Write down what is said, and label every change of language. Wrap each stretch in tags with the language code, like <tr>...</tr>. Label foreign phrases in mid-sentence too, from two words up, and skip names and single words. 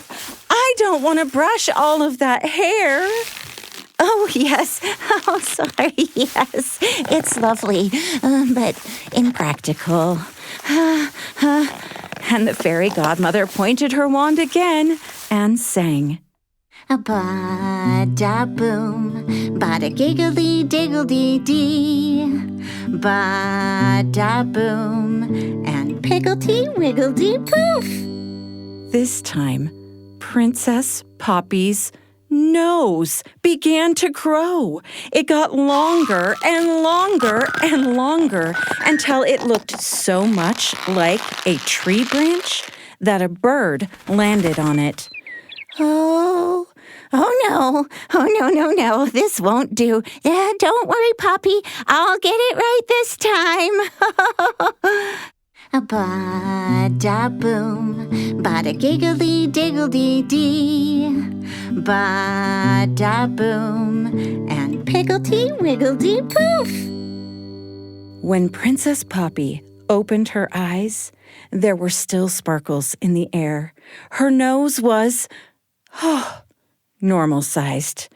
<en>I don't want to brush all of that hair. Oh, yes. Oh, sorry. Yes, it's lovely, but impractical. And the fairy godmother pointed her wand again and sang. Ba-da-boom, bada-giggly-diggledy-dee, ba-da-boom, and piggledy-wiggledy-poof. This time, Princess Poppy's nose began to grow. It got longer and longer and longer until it looked so much like a tree branch that a bird landed on it. Oh, no. No. This won't do. Don't worry, Poppy. I'll get it right this time. Ba-da-boom, bada-giggly-diggledy-dee, ba-da-boom, and piggledy-wiggledy-poof. When Princess Poppy opened her eyes, there were still sparkles in the air. Her nose was normal-sized.</en>